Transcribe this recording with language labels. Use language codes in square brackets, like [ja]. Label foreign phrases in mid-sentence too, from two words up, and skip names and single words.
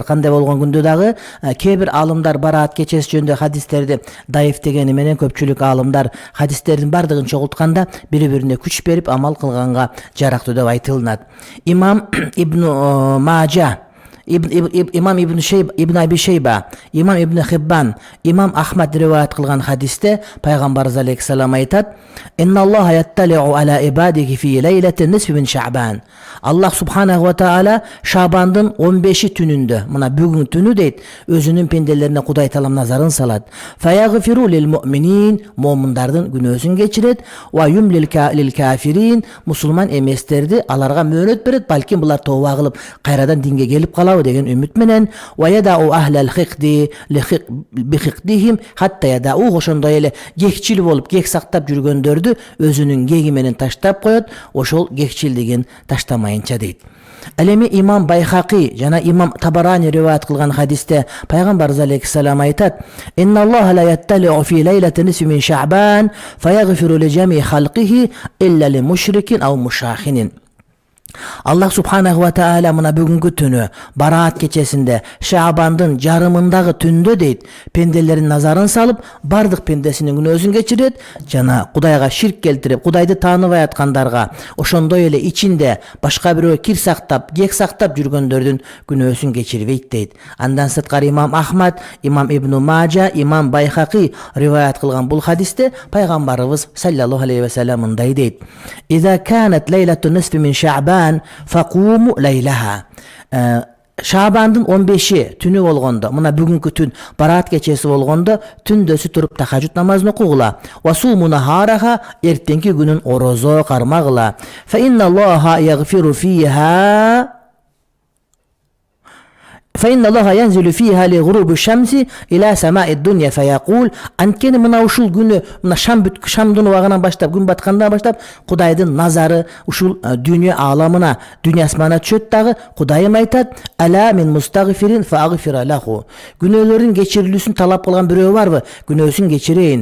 [ky] Кандай болгон күндө дагы кээ бир аалымдар бараат кечеси жөнүндө хадистерди даиф дегени менен көпчүлүк аалымдар хадистердин бардыгын чогултканда бири-бирине күч берип амал кылганга жарактуу деп айтылат. Имам Ибн Мажа, имам Ибн Аби Шейба, имам Ибн Хиббан, имам Ахмад риваят кылган хадисте пайгамбарыбыз алейхиссалам айтат: [ar] "إن الله يطلع على عباده في ليلة نصف من شعبان." الله سبحانه و تعالى [ky] Шабандын 15 түнүндө, мына бүгүн түнү дейт, өзүнүн пенделерине Кудай Таалам назарын салат. [ar] فيغفر للمؤمنين, [ky] муъминдардын күнөөсүн кечирет, [ar] و يملي للكافرين, [ky] мусулман эместерди аларга мөөнөт берет, балким булар тооба кылып кайрадан динге келип калабы деген үмүт менен. [ar] و يدع أهل الحقد ب حقدهم حتى يدعوا, [ky] ошондой эле кекчил болуп кек сактап жүргөндөрдү өзүнүн кеги менен таштап коет, ошол кекчилдигин таштамайынча дейт. Ал эми имам Байхақи жана имам Табарани риваят кылган хадисте пайгамбарыбыз алейхиссалам айтат: [ar] "إن الله لا يطلع في ليلة نصف من شعبان فيغفر ل جميع خلقه إلا ل مشرك أو مشاحن." الله سبحانه و تعالى [ky] мына бүгүнкү түнү бараат кечесинде Шабандын жарымындагы түндө дейт, пенделерин назарын салып, бардык пендесинин күнөөсүн кечирет жана Кудайга ширк келтирип, Кудайды тааныбай аткандарга, ошондой эле ичинде башка бирөө кир сактап, кек сактап жүргөндөрдүн күнөөсүн кечирбейт дейт. Андан сырткары имам Ахмад, имам Ибн Мажа, имам Байхақи риваят кылган бул хадисте пайгамбарыбыз [ar] صلى الله عليه و سلم [ky] мындай дейт: [ar] "إذا كانت ليلة نصف من شعبان فقوموا ليلها." [ky] Шабандын 15 түнү болгондо, мына бүгүнкү түн бараат кечеси болгондо, түндөсү туруп тахажжуд намазын окугула. [ar] وصوموا نهارها, [ky] эртеңки күнүн орозо кармагыла. [ar] فإن الله يغفر فيها فإن الله ينزل فيها لغروب الشمس إلى سماء الدنيا فيقول [ky] анткени мына ушул күнү мына шамдын убагынан баштап күн баткандан баштап Кудайдын назары ушул дүйнө ааламына, дүйнө асманына түшөт дагы. Кудайым айтат: [ar] "ألا من مستغفر فأغفر له." [ky] Күнөөлөрүн кечирилүүсүн талап кылган бирөө барбы? Күнөөсүн кечирейин.